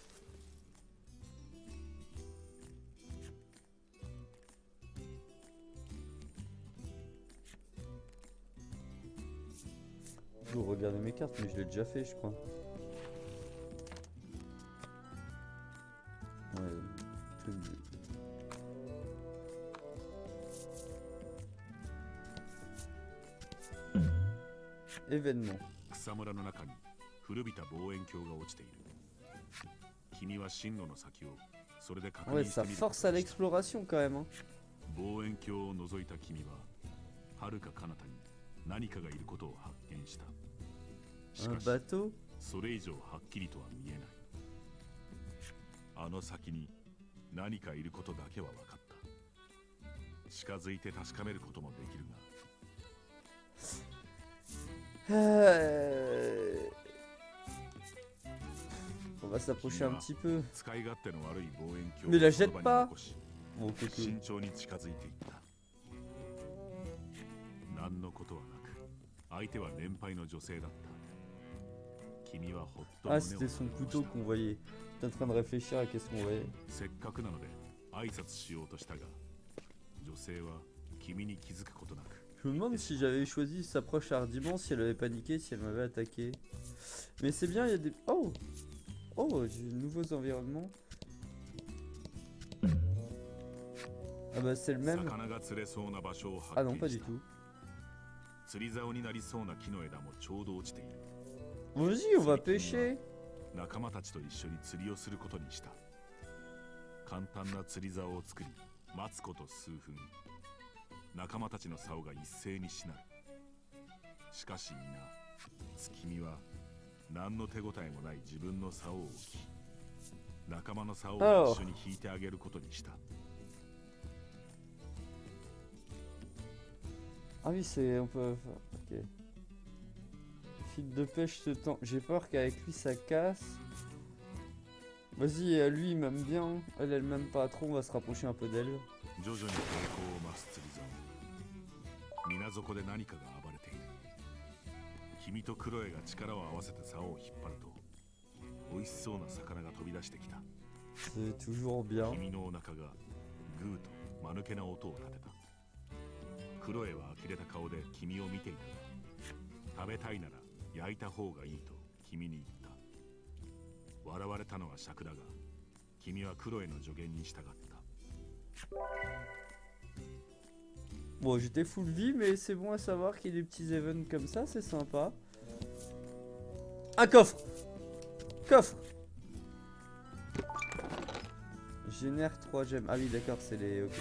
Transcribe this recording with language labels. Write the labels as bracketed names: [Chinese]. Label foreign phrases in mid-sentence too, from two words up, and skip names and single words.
[French] Je dois regarder mes cartes, mais je l'ai déjà fait, je crois. Ouais, truc de... Événement. [Japanese] 草むらの中に古びた望遠鏡が落ちている。君は進路の先をそれで確 [French] Ouais, [Japanese] 認し [French] ça [Japanese] てみる [French] force à l'exploration quand même. Hein. [Japanese] 望遠鏡を覗いた君は遥か彼方に何かがいることを発見した。し [French] Un [Japanese] かし [French] bateau. [Japanese] それ以上はっきりとは見えない。あの先に何かいることだけは分かった。近づいて確かめることもできるが。 [French] On va s'approcher un petit peu. [Japanese] 使い勝手の悪い望遠鏡 [French] Mais la [Japanese] をそ [French] jette [Japanese] の場に [French] pas. [Japanese] 残し [French] Bon, coucou. [Japanese] 慎重に近づいていった。何のことはなく、相手は年配の女性だった。君はほっと [French] Ah, [Japanese] 胸を [French] c'était son [Japanese] なで下ろ [French] couteau [Japanese] した。 [French] qu'on voyait. J'étais en train de réfléchir à qu'est-ce qu'on voyait. [Japanese] せっかくなので挨拶しようとしたが、女性は君に気づくことなく。 [French] Je me demande si j'avais choisi s'approche hardiment, si elle avait paniqué, si elle m'avait attaqué. Mais c'est bien, il y a des... Oh! Oh, j'ai de nouveaux environnements. Ah bah c'est le même. [Japanese] 魚が釣れそうな場所を [French] Ah [Japanese] 発 [French] non, [Japanese] 見 [French] pas [Japanese] し [French] du [Japanese] た。 [French] tout. [Japanese] 釣り竿になりそうな木の枝もちょうど落ちている。 [French] Vas-y, on va pêcher. [Japanese] 仲間たちと一緒に釣りをすることにした。簡単な釣り竿を作り、待つこと数分。仲間たちの竿が一斉にしなる。しかし皆、君は何の手応えもない自分の竿を置き、仲間の竿を一緒に引いてあげることにした。 [French] Ah oui, c'est... on peut... Ok. Fil de pêche se tend. J'ai peur qu'avec lui ça casse. Vas-y, lui il m'aime bien. Elle, elle m'aime pas trop, on va se rapprocher un peu d'elle. [Japanese] 徐々に抵抗を増す釣り竿。水底で何かが暴れている。君とクロエが力を合わせて竿を引っ張ると、美味しそうな魚が飛び出してきた。 [French] C'est toujours bien. [Japanese] 君のお腹がグーと間抜けな音を立てた。クロエは呆れた顔で君を見ていたが、食べたいなら焼いた方がいいと君に言った。笑われたのは尺だが、君はクロエの助言に従った。 [French] Bon, j'étais full vie, mais c'est bon à savoir qu'il y a des petits events comme ça, c'est sympa. Un coffre! Coffre! Génère 3 gemmes. Ah oui, d'accord, c'est les... Ok.